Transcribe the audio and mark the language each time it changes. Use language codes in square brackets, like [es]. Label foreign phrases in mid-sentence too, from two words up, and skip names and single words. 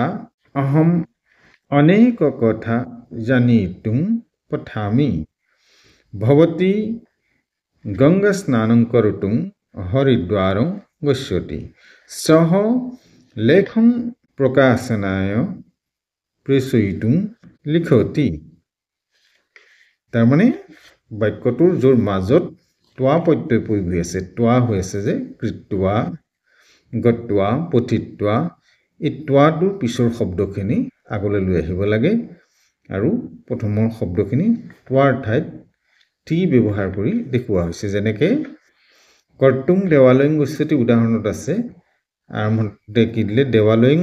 [sa] अहम् अनेक कथा जानीतुं पठामि भवती गङ्गास्नानं कर्तुं हरिद्वारं गच्छति सः लेखं प्रकाशनाय प्रेषयितुं लिखति [as] তাৰমানে বাক্যটোৰ জোৰ মাজত [sa] त्वा प्रत्यय प्रयोग [as] হৈ আছে त्वा হৈ আছে যে কৃত্वा গত্वा পঠিত্वा এই त्वाটোৰ পিছৰ শব্দখিনি আগলৈ লৈ আহিব লাগে আৰু প্ৰথমৰ শব্দখিনি त्वाৰ ঠাইত টি ব্যৱহাৰ কৰি দেখুৱা হৈছে যেনেকৈ [sa] কৰ্তুং দেৱালয়ং গচ্ছতি [as] উদাহৰণত আছে আৰম্ভতে কি দিলে দেৱালয়ং